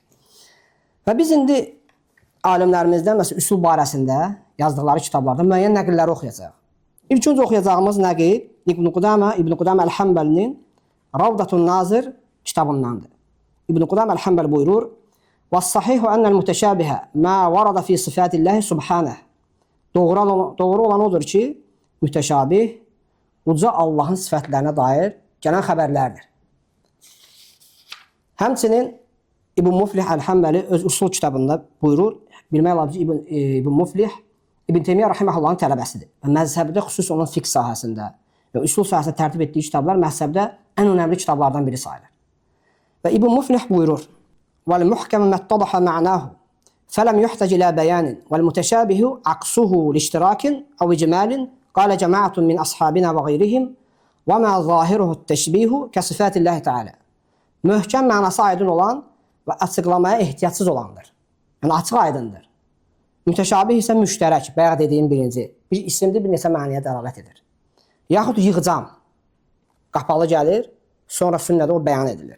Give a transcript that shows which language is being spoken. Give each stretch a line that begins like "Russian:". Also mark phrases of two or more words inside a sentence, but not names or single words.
Azerbaijani: Və biz indi alimlərimizdən məsələn üsul barəsində yazdıqları kitablarda müəyyən nəqilləri oxuyacaq. İlk öncə oxuyacağımız nəqil İbn Qudamə Əl-Həmbəlinin Ravdatun Nazir kitabındandır. İbn Qudamə Əl-Həmbəl buyurur:
Arabic: "والصحيح أن المتشابه ما ورد في صفات الله سبحانه."
Azerbaijani: Doğru olan odur ki, mütəşabih uca Allahın sifətlərinə dair gələn xəbərlərdir. Həmçinin İbn Muflih Əl-Həmbəli öz usul kitabında buyurur, bilmək lazım ki, İbn Muflih İbn Teymiyyə rahiməhullahın tələbəsidir. Və məzhəbdə xüsusi onun fiqh sahəsində və usul sahəsində tərtib etdiyi kitablar məzhəbdə ən önəmli kitablardan biri sayılır. Və İbn Muflih buyurur:
Arabic: "والمحكم ما اتضح معناه فلم يحتج إلى بيان والمتشابه عكسه لاشتراك أو إجمال قال جماعة من أصحابنا وغيرهم وما ظاهره التشبيه كصفات الله تعالى."
Azerbaijani: Möhkəm mənası aydın olan və açıqlamaya ehtiyacsız olandır. Yəni açıq aydındır. Mütəşabih isə müştərək, bayaq dediyim birinci, bir isimdir, bir neçə mənaya dəlalət edir. Yaxud yığcam, qapalı gəlir, sonra sünnədə o bəyan edilir.